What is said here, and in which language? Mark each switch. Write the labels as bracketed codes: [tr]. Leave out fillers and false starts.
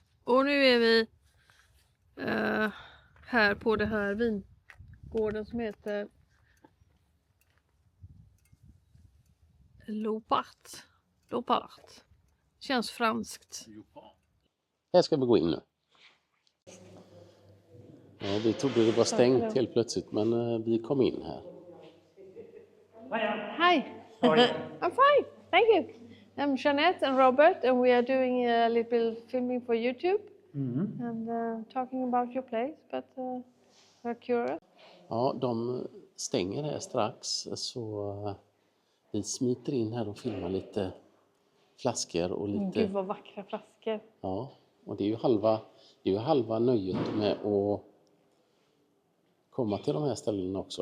[sv] Och nu är vi här på det här vingården som heter Lopart. Känns franskt. Här ska vi gå in nu. Ja, vi trodde det var stängt helt plötsligt, men vi kom in här. [en] Hi. I'm fine, thank you. I'm Jeanette and Robert, and we are doing a little filming for YouTube and talking about your place, but we're curious. [sv] Ja, de stänger här strax, så vi smiter in här och filmar lite flaskor och lite... Gud vad vackra flaskor. Ja, och det är ju halva nöjet med att komma till de här ställena också.